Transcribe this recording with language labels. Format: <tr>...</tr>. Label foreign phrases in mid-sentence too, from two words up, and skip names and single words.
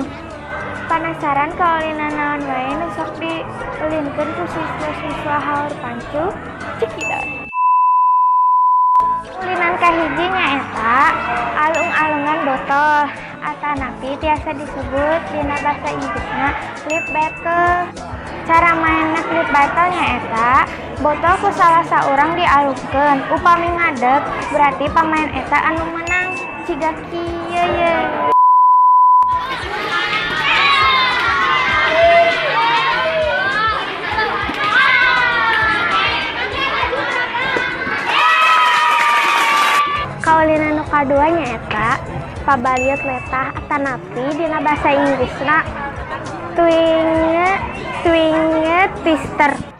<su>Penasaran kaulinan naon wae nu sok diulinkeun ku siswa-siswa haur pacuh? Cekidot. Ulinan kahiji nyaeta alung-alungan botol atanapi tiasa disebut dina basa Inggrisna</su> <en>flip battle.</en> <su>Cara mainna</su> <en>flip battle</en> <su>nyaeta botol ku salah saurang dialungkeun, upami ngadeg berarti pamain eta anu menang. Ciga kieu ye. Kaulinan nu kadua nyaeta pabaliut letah atanapi dina basa Inggrisna</su> <en>twinge twister.</en>